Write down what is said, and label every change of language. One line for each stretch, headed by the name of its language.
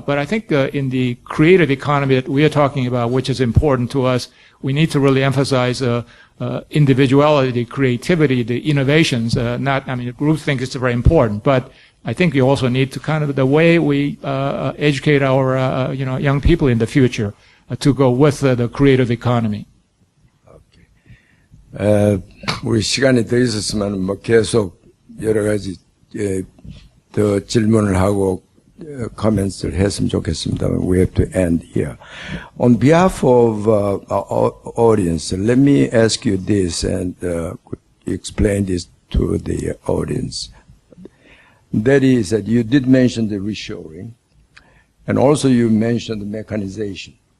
English: But I think in the creative economy that we are talking about, which is important to us, we need to really emphasize individuality, creativity, the innovations. Groupthink is very important, but I think we also need to kind of the way we educate our young people in the future to go with the creative economy.
Korean: 우리 시간이 더 있었으면 뭐 계속 여러 가지 더 질문을 하고 comments를 했으면 좋겠습니다.
English: We have to end here. On behalf of our audience, let me ask you this and explain this to the audience. That is that you did mention the reshoring, and also you mentioned the mechanization.